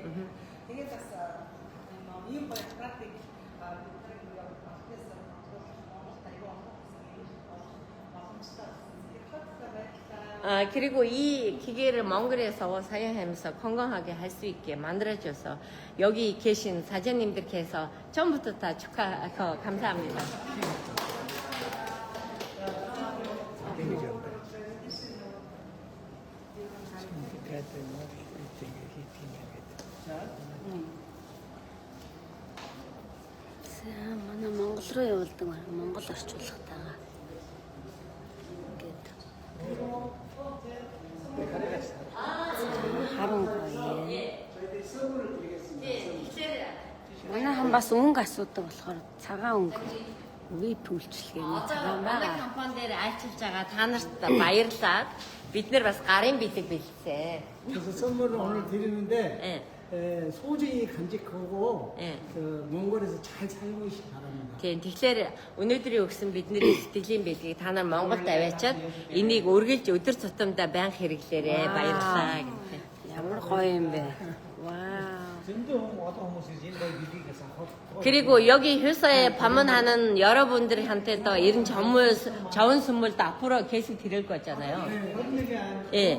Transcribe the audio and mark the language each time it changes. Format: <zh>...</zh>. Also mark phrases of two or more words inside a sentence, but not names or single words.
<ko>그리고 이 기계를 몽골에서 사용하면서 건강하게 할 수 있게 만들어줘서 여기 계신 사장님들께서 처음부터 다 감사합니다.</ko> <mn>манай Монгол руу явуулдаг байна. Монгол орчуулгатайгаа. Харин гоё. Манайхан бас өнгө асуудаг болохоор цагаан өнгө үе төлчлэгээний цагаан манай байгаа. компани дээр ажиллаж байгаа та нарт баярлалаа. Бид нар бас гарын бэлэг бэлдсэн.</mn> <ko>그래서 선물을 오늘 드리는데 소중히 간직하고 몽골에서 잘 살고 바랍니다.</ko> <mn>Тэгэхээр өнөөдрийн өгсөн бидний сэтгэлийн бэлгийг та нар Монголд аваачаад энийг үргэлж өдөр тутамдаа байнга хэрэглээрэй. Баярлалаа гэх. Ямар гоё юм бэ. Вау.</mn> <ko>그리고 여기 회사에 방문하는 여러분들한테도 이런 좋은 선물도 앞으로 계속 드릴 거잖아요. 예.</ko>